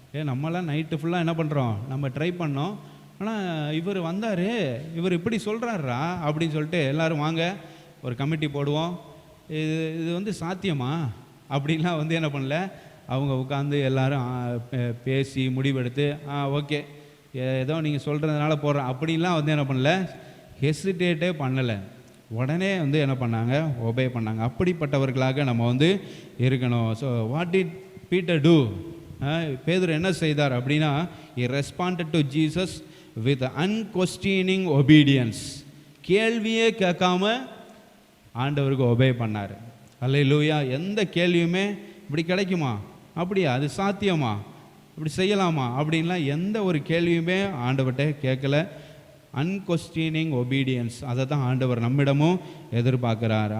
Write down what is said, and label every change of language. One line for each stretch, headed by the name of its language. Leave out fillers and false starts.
Tamil: நம்மளாம் நைட்டு ஃபுல்லாக என்ன பண்ணுறோம், நம்ம ட்ரை பண்ணோம், ஆனால் இவர் வந்தார், இவர் இப்படி சொல்கிறாரா அப்படின்னு சொல்லிட்டு எல்லோரும் வாங்க ஒரு கமிட்டி போடுவோம், இது வந்து சாத்தியமா அப்படின்லாம் வந்து என்ன பண்ணல, அவங்க உட்காந்து எல்லோரும் பேசி முடிவெடுத்து ஓகே ஏதோ நீங்கள் சொல்கிறதுனால போடுறேன் அப்படின்லாம் வந்து என்ன பண்ணல, ஹெசிடேட்டே பண்ணலை. உடனே வந்து என்ன பண்ணாங்க, ஒபே பண்ணாங்க. அப்படிப்பட்டவர்களாக நம்ம வந்து இருக்கணும்.
English: So what did Peter do?
Tamil: பேதுரு என்ன செய்தார் அப்படின்னா,
English: he responded to Jesus with unquestioning obedience.
Tamil: கேள்வியே கேட்காம ஆண்டவருக்கு ஒபே பண்ணார். அல்லேலூயா. எந்த கேள்வியுமே இப்படி கிடைக்குமா, அப்படியா, அது சாத்தியமா, இப்படி செய்யலாமா அப்படின்லாம் எந்த ஒரு கேள்வியுமே ஆண்டவர்கிட்ட கேட்கல.
English: unquestioning obedience,
Tamil: அதை தான் ஆண்டவர் நம்மிடமும் எதிர்பார்க்குறார்.